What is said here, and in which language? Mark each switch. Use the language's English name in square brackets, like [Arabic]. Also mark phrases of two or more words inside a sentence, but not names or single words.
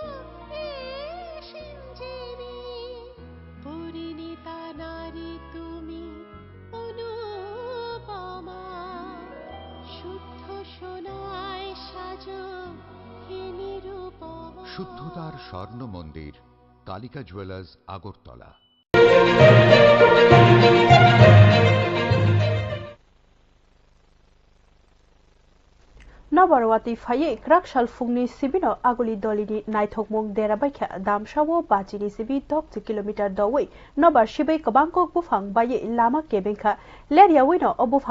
[Bangla] সিঞ্জিনি, পরিণীতা নারী তুমি অনুপমা, শুদ্ধ সোনায় সাজো হে নিরুপমা। শুদ্ধতার স্বর্ণ মন্দির, কালিকা জুয়েলার্স, আগরতলা। [Kok Borok] Nabarwati faye krakshal fungni sibino aguli dolini naithokmung derabaikha damshawo bachini sibi 10 kilometer dawai nabar shibai kabangkok bufang baye lama kebengkha leria wino obufang